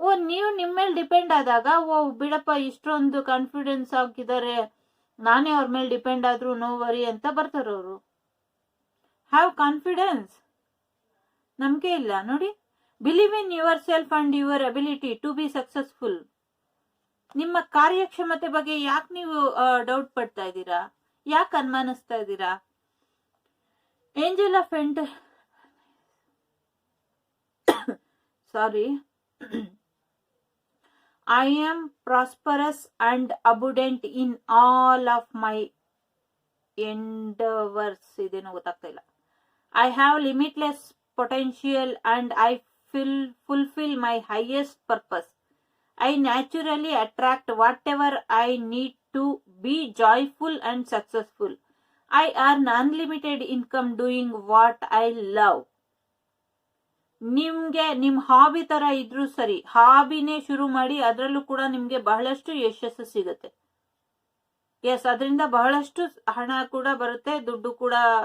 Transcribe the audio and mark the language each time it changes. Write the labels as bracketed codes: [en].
[kn] ನೀವು ನಿಮ್ ಮೇಲೆ ಡಿಪೆಂಡ್ ಆದಾಗ, ಬಿಡಪ್ಪ ಇಷ್ಟೊಂದು ಕಾನ್ಫಿಡೆನ್ಸ್ ಆಗಿದ್ದಾರೆ, ನಾನೇ ಅವ್ರ ಮೇಲೆ ಡಿಪೆಂಡ್ ಆದ್ರೂ ನೋ ವರಿ ಅಂತ ಬರ್ತಾರ ಅವರು. [en] Have confidence. [kn] ನಂಬಿಕೆ ಇಲ್ಲ ನೋಡಿ. [en] Believe in yourself and your ability to be successful. [kn] ನಿಮ್ಮ ಕಾರ್ಯಕ್ಷಮತೆ ಬಗ್ಗೆ ಯಾಕೆ ನೀವು ಡೌಟ್ ಪಡ್ತಾ ಇದ್ದೀರಾ? ಯಾಕೆ ಅನುಮಾನಿಸ್ತಾ ಇದ್ದೀರಾ? [en] Angel of sorry I am prosperous and abundant in all of my endeavors. [kn] ಇದೇನೋ ಗೊತ್ತಾಗ್ತಾ ಇಲ್ಲ. [en] I have limitless potential and I fulfill my highest purpose. I naturally attract whatever I need to be joyful and successful. I earn unlimited income doing what I love. [kn] ನಿಮ್ಗೆ ನಿಮ್ hobby ತರ ಇದ್ರು ಸರಿ, ಹಾಬಿನೇ ಶುರು ಮಾಡಿ, ಅದರಲ್ಲೂ ಕೂಡ ನಿಮ್ಗೆ ಬಹಳಷ್ಟು ಯಶಸ್ಸು ಸಿಗುತ್ತೆ. ಎಸ್, ಅದರಿಂದ ಬಹಳಷ್ಟು ಹಣ ಕೂಡ ಬರುತ್ತೆ, ದುಡ್ಡು ಕೂಡ.